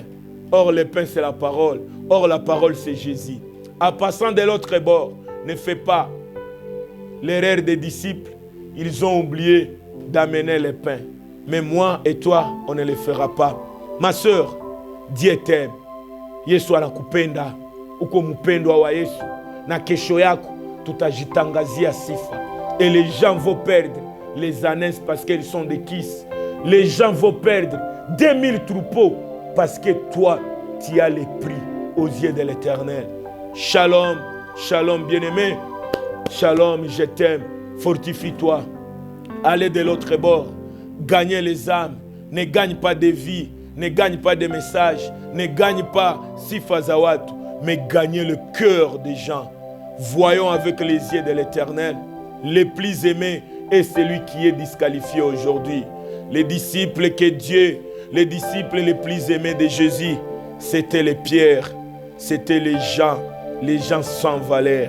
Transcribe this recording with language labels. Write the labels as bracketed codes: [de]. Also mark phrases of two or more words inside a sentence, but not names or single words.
[fr] Or, le pain, c'est la parole. Or, la parole, c'est Jésus. En passant de l'autre bord, ne fais pas l'erreur des disciples. Ils ont oublié d'amener le pain. Mais moi et toi, on ne le fera pas. Ma sœur, Dieu t'aime. [sw] Yesu anakupenda. Uko mpendwa wa Yesu. Na kesho yako, tutajitangazia sifa. [fr] Et les gens vont perdre les ânes parce qu'ils sont des kisses. Les gens vont perdre 2000 troupeaux parce que toi, tu as les prix aux yeux de l'Éternel. Shalom, shalom bien-aimé. Shalom, je t'aime. Fortifie-toi. Allez de l'autre bord. Gagnez les âmes. Ne gagne pas de vie. Ne gagne pas de messages. Ne gagne pas [sw] sifa za watu. [fr] Mais gagnez le cœur des gens. Voyons avec les yeux de l'Éternel. Le plus aimé est celui qui est disqualifié aujourd'hui. Les disciples que Dieu, les disciples les plus aimés de Jésus, c'était les pierres, c'était les gens sans valeur.